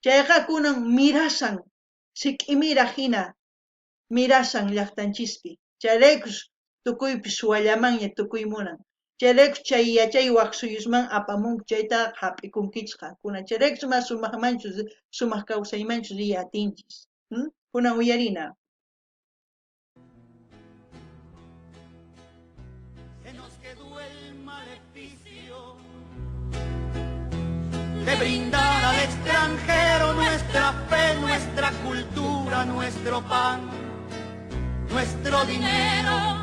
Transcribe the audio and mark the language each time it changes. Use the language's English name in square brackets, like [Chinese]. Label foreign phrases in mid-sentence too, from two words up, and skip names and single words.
[Quechua] Chayqa kunan mirasan, sik'imira hina mirasan llaqtanchispi. Chayraykus tukuypis suwallamanña tukuymunan. Chayraykus chay yachaywaq suyusman apamunki chayta hap'ikunkichqa. Kunan chayraykus mas sumaqmanchus sumaq kawsaymanchus riy atinchis. Kunan uyarina. [Spanish] Se nos quedó el maleficio de brindar al extranjero nuestra fe, nuestra cultura, nuestro pan, nuestro dinero.